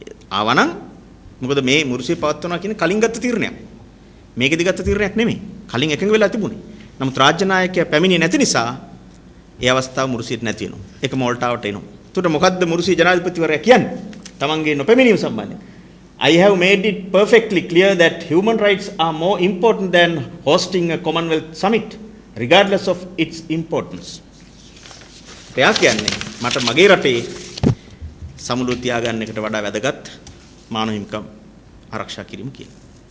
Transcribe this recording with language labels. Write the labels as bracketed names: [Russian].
[Sinhala] ආවනම් මොකද මේ මුරුසිය පවත්වනවා කියන කලින් ගත්ත තීරණයක්. මේකෙදි ගත්ත තීරණයක් නෙමෙයි. කලින් එකඟ වෙලා තිබුණේ. නමුත් රාජ්‍ය 나යකයා පැමිණියේ නැති නිසා ඒ අවස්ථාව මුරුසියට නැති වෙනවා. ඒක මෝල්ටාවට එනවා. එතකොට මොකද්ද මුරුසිය ජනාධිපතිවරයා කියන්නේ? තමන්ගේ නොපැමිණීම සම්බන්ධයෙන්. [English] I have made it perfectly clear that human rights are more important than hosting a Commonwealth summit, regardless of its importance. [Sinhala] එයා කියන්නේ මට මගේ රටේ සමුළුව තියාගන්න එකට වඩා වැදගත් මානව හිමිකම් ආරක්ෂා කිරීම කියලා.